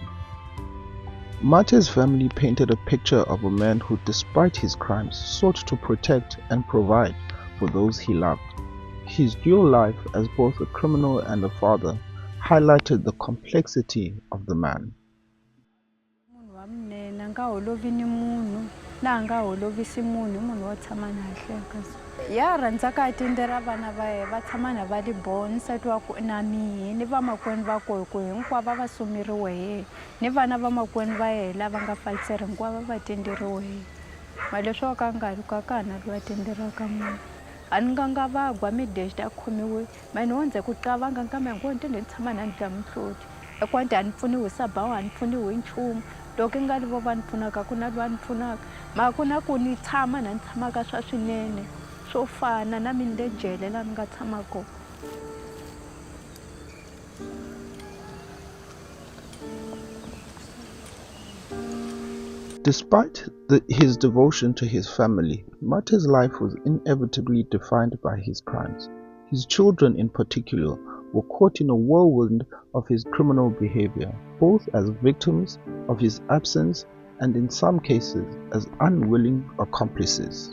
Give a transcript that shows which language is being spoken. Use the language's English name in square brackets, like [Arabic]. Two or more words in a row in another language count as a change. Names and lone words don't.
[English] Mathe's family painted a picture of a man who, despite his crimes, sought to protect and provide for those he loved. His dual life as both a criminal and a father highlighted the complexity of the man. [Tsonga] Ya rhandza ka tindera vana va ye va tshama na va libona nsati wa ku na mihi ni vamakwenu va koho ku hinkwavo va sumeriwe hi ni vana vamakwenu va ye lava nga faliseri hinkwavo va tenderiwe hi mali leswo ka nga ri ka kana loyi a tenderaka munhu a ni nga va gwa midexi ta khomiwe mani wo ndze ku qavanga nkama hinkwavo ni tinde ni tshama na ni dya mihloti ekwanti a ni pfuniwi hi sabawu a ni pfuniwi hi nchumu loko i nga livo va ni pfunaka ku na loyi a ni pfunaka mara ku na ku ni tshama na ni tshamaka swa swinene swo fana na mina le jele laha ni nga tshama kona. [English] Despite his devotion to his family, Mathe's life was inevitably defined by his crimes. His children in particular were caught in a whirlwind of his criminal behavior, both as victims of his absence and in some cases as unwilling accomplices.